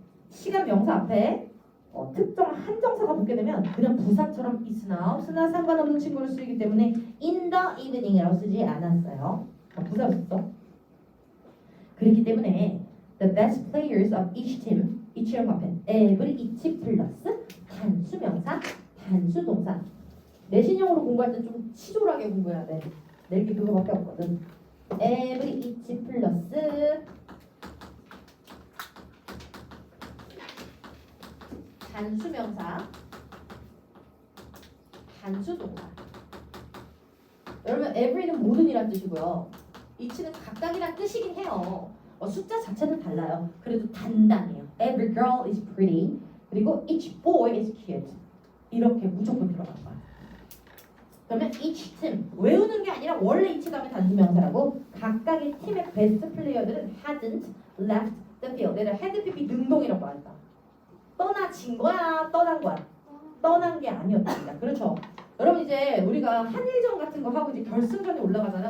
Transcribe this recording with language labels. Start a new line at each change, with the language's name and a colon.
Korean: 시간 명사 앞에 특정 한정사가 붙게 되면 그냥 부사처럼 있으나 없으나 상관없는 친구를 쓰기 때문에 in the evening이라고 쓰지 않았어요. 부사로 썼어. 그렇기 때문에
English: the best players of each team
Korean: each형 앞에 every each 플러스 단수명사 단수동사 내신형으로 공부할 때 좀 치졸하게 공부해야 돼. 낼 게 그거밖에 없거든. every each 플러스 단수명사, 단수동사. 여러분 every는 모든이란 뜻이고요. each는 각각이란 뜻이긴 해요. 숫자 자체는 달라요. 그래도 단단해요.
English: Every girl is pretty. 그리고 each boy is cute.
Korean: 이렇게 무조건 들어갈 거야. 그러면 each 팀 외우는 게 아니라 원래 each 다음에 단수명사라고 각각의 팀의 베스트 플레이어들은
English: hadn't left the field.
Korean: 얘를 had PP 능동이라고 한다. 떠나진 거야, 떠난 거야. 떠난 게 아니었답니다. 그렇죠? 여러분 이제 우리가 한일전 같은 거 하고 이제 결승전에 올라가잖아요.